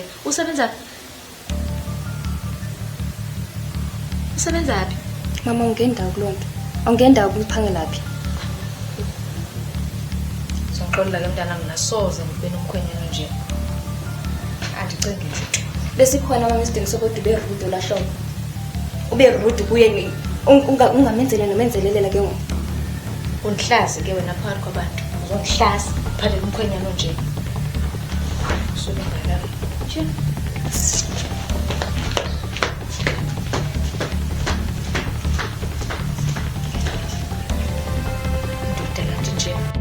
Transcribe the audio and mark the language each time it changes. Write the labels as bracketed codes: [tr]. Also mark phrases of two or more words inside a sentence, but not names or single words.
[xh] Usebenza phi? Mama ungendawo kuloo nto. Awungendawo ukuphangela phi? Sonxolela ke mntanam nasoze ndibe nomkhwenyana nje. Andicingi nje. Besikhona mama isidingo sokuthi ube rude lahlobo. Ube rude kuye ungamenzele nomenzelelele ke ngoku. undihlazi ke wena phakathi kwabantu uzondihlaza uphathele umkhwenyana onje usuke ngalayo nje ndidela nje